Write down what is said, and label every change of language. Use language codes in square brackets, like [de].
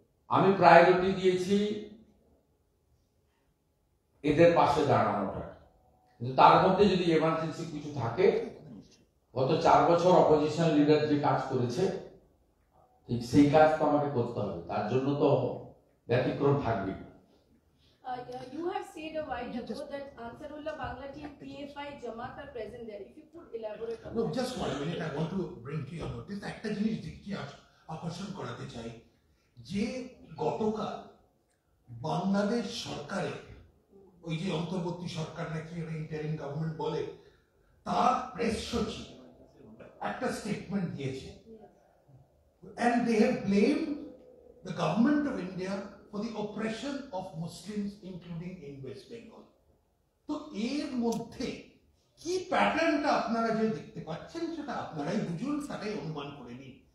[bn] আমি প্রায়োরিটি দিয়েছি এদের পাশে দাঁড়ানোটা। কিন্তু তার মধ্যে যদি এমার্জেন্সি কিছু থাকে, গত 4 বছর অপোজিশন লিডার যে কাজ করেছে, ঠিক সেই কাজ তো আমাকে করতে হবে, তার জন্য তো ব্যতিক্রম থাকবে। [en] You have said a while ago that Ansarullah Bangla team, PFI, Jamaat are present there. If you could elaborate on No, that. just 1 minute, I want to bring to your notice [bn] একটা জিনিস দেখি আকর্ষণ করাতে চাই, যে গতকাল বাংলাদেশ সরকারের ওই যে অন্তর্বর্তী সরকার নাকি ইন্টারিম গভর্নমেন্ট বলে, তার প্রেস সচিব একটা স্টেটমেন্ট দিয়েছে, [en] and they have blamed the government of India for the oppression of Muslims including in West Bengal. [bn] তো এর মধ্যে কি প্যাটার্নটা আপনারা যে দেখতে পাচ্ছেন, সেটা আপনারাই বুঝুন, তাটাই অনুমান করে নিন।